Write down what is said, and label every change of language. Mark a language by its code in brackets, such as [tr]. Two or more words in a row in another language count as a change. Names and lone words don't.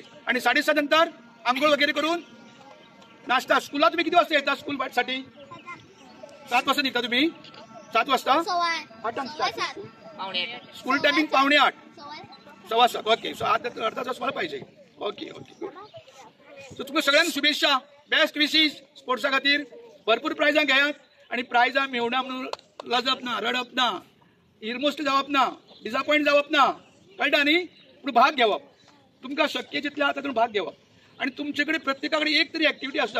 [mr] आणि 7:30 नंतर आंघोळ वगैरे करून नाश्ता. स्कूलला तुम्ही किती वाजता येता? स्कूल साठी 7 वाजता निघता तुम्ही? 7 वाजता 7:15 पावणे [en] school timing 7:45 7:15 [mr] 7:15. ओके. सो अर्धा तास मला पाहिजे. [en] okay okay good. [kok] सो तुमकां सगळ्यांक शुभेच्छा. [en] best wishes [kok] स्पोर्ट्सा खातीर. भरपूर प्रायजां घेयात आणि प्रायजां मेवना म्हणून लजप ना, रडप ना, इरमोस्ट जावप ना, डिसअपॉइंट जावप ना. कळटा न्ही? पूण भाग घेवप. तुमकां शक्य जितले आसा तातूंत भाग घेवप. आणि तुमचे कडेन प्रत्येका कडेन एक तरी ऍक्टिव्हिटी आसता.